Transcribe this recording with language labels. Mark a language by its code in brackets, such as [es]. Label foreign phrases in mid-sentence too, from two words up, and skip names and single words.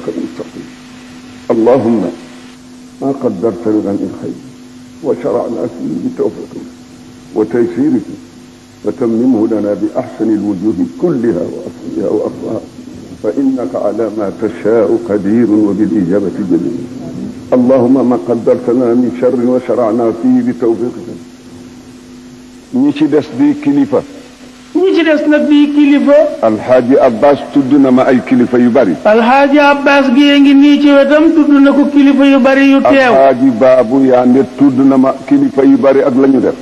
[ar] المستقيم اللهم ما قدرت لنا من خير وشرعنا فيه بتوفيقك وتيسيرك وتممه لنا بأحسن الوجوه كلها وأصلها وأصلها فإنك على ما تشاء قدير وبالإجابة جدير اللهم ما قدرت لنا من شر وشرعنا فيه بتوفيقك [wo] ñi ci des di kilifa ñi ci des nag di kilifa alxaaji abbas tudd na ma ay kilifa yu bari alxaaji abbas gi ngi nii ci wetam tudd na ko kilifa yu bari yu teew alxaaji baabu yaande tudd na ma kilifa yu bari ak la ñu def